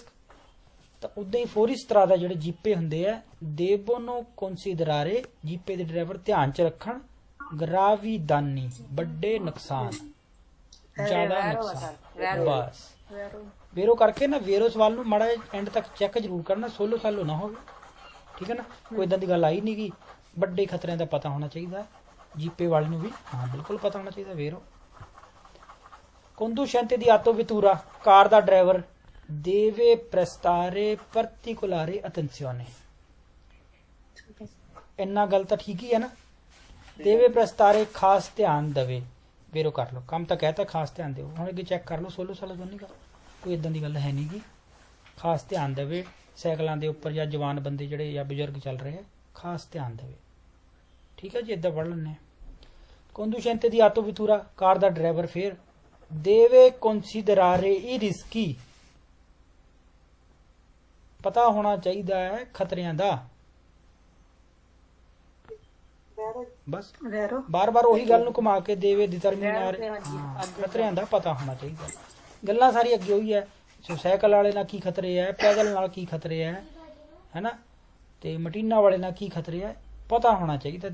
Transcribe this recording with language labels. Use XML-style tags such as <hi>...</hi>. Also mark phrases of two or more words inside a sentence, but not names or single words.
<pa>ਤਾਂ ਉਦਾਂ ਹੀ</pa> <it>fuori strada</it> <pa>ਜਿਹੜੇ ਜੀਪੇ ਹੁੰਦੇ ਆ,</pa> <it>devono considerare,</it> <pa>ਜੀਪੇ ਦੇ ਡਰਾਈਵਰ ਧਿਆਨ ਚ ਰੱਖਣ, ਗਰਾਵੀਦਾਨੀ ਵੱਡੇ ਨੁਕਸਾਨ, ਜ਼ਿਆਦਾ ਨੁਕਸਾਨ, ਬਸ ਵੇਰੋ ਕਰਕੇ ਨਾ, ਵੇਰੋ ਸਵਾਲ ਨੂੰ ਮਾੜਾ ਐਂਡ ਤੱਕ ਚੈੱਕ ਜ਼ਰੂਰ ਕਰਨਾ, ਸੋਲੋ ਸਾਲੋ ਨਾ ਹੋਵੇ, ਠੀਕ ਹੈ ਨਾ। ਕੋਈ ਇਦਾਂ ਦੀ ਗੱਲ ਆਈ ਨਹੀਂ ਗੀ, ਵੱਡੇ ਖਤਰਿਆਂ ਦਾ ਪਤਾ ਹੋਣਾ ਚਾਹੀਦਾ ਜੀਪੇ ਵਾਲੇ ਨੂੰ ਵੀ, ਹਾਂ ਬਿਲਕੁਲ ਪਤਾ ਹੋਣਾ ਚਾਹੀਦਾ।</pa> <it>ਵੇਰੋ conducente di auto vettura,</it> <pa>ਕਾਰ ਦਾ ਡਰਾਈਵਰ,</pa> <it>deve prestare particolare attenzione,</it> <pa>ਇੰਨਾ ਗੱਲ ਤਾਂ ਠੀਕ ਹੀ ਹੈ ਨਾ,</pa> <it>deve prestare</it> <pa>ਖਾਸ ਧਿਆਨ ਦੇਵੇ, ਵੇਰੋ ਕਰ ਲਓ, ਕੰਮ ਤਾਂ ਕਹਿਤਾ ਖਾਸ ਧਿਆਨ ਦਿਓ। ਹੁਣ ਅੱਗੇ ਚੈੱਕ ਕਰ ਲਓ, ਸੋਲੋ ਸਾਲੋ ਤੋਂ ਨਹੀਂ ਗਾ, ਕੋਈ ਇਦਾਂ ਦੀ ਗੱਲ ਹੈ ਨਹੀਂ ਗੀ, ਖਾਸ ਧਿਆਨ ਦੇਵੇ ਸਾਈਕਲਾਂ ਦੇ ਉੱਪਰ, ਜਾਂ ਜਵਾਨ ਬੰਦੇ ਜਿਹੜੇ ਜਾਂ ਬਜ਼ੁਰਗ ਚੱਲ ਰਹੇ ਆ, ਖਾਸ ਧਿਆਨ ਦੇਵੇ, ਠੀਕ ਹੈ ਜੀ। ਇਦਾਂ ਪੜ੍ਹ ਲੈਂਦੇ।</pa> <it>conducente di auto vettura,</it> <pa>ਕਾਰ ਦਾ ਡਰਾਈਵਰ, ਫਿਰ</pa> <it>deve considerare i rischi,</it> <pa>ਪਤਾ ਹੋਣਾ ਚਾਹੀਦਾ ਹੈ ਖਤਰਿਆਂ ਦਾ, ਬਸ ਬਾਰ-ਬਾਰ ਉਹੀ ਗੱਲ ਨੂੰ ਘੁਮਾ ਕੇ ਦੇਵੇ ਡਿਟਰਮੀਨਾਰੇ, ਖਤਰਿਆਂ ਦਾ ਪਤਾ ਹੋਣਾ ਚਾਹੀਦਾ। ਗੱਲਾਂ ਸਾਰੀ ਅੱਗੇ ਉਹੀ ਹੈ, ਸਾਈਕਲ ਵਾਲੇ ਨਾਲ ਕੀ ਖਤਰੇ ਹੈ, ਪੈਦਲ ਨਾਲ ਕੀ ਖਤਰੇ ਹੈ ਨਾ, ਤੇ ਮਟੀਨਾ ਵਾਲੇ ਨਾਲ ਕੀ ਖਤਰੇ ਹੈ, ਪਤਾ ਹੋਣਾ ਚਾਹੀਦਾ।</pa>